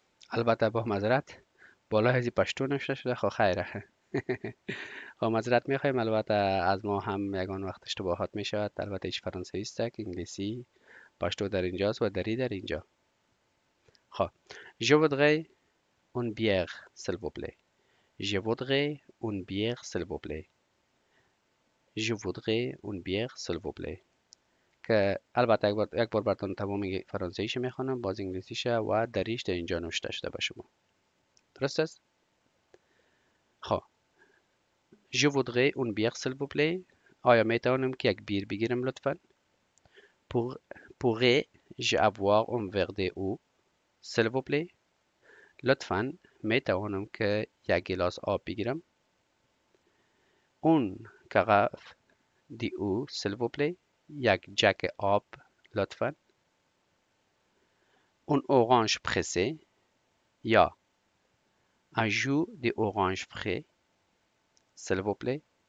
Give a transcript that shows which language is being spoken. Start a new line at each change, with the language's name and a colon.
Persian: البته با معذرت بالا هزی پشتو نوشته شده، خب خیره. خب معذرت میخوایم، البته از ما هم یگان وقت اشتباهات میشود. البته ایش فرانسوی است که انگلیسی، پشتو در اینجاست و دری در اینجا.
French: خب je voudrais une bière s'il vous plaît. Je voudrais une bière s'il vous plaît. Je voudrais une bière s'il vous plaît.
Persian: که البته یک بار براتون تمام فرانسویش میخوانم، باز انگلیسیشه و دریش در اینجا نوشته شده به شما. درست است؟ خب
French: je voudrais une bière s'il vous plaît.
Persian: آیا میتوانم که یک بیر بگیرم لطفا؟
French: pourrais-je avoir un verre d'eau s'il vous plaît.
Persian: لطفا میتوانم که یک گلاس آب بگیرم؟ اون
French: carafe d'eau s'il vous plaît.
Persian: یک جک آب لطفا.
French: un orange pressé یا un jus d'orange frais s'il vous plaît.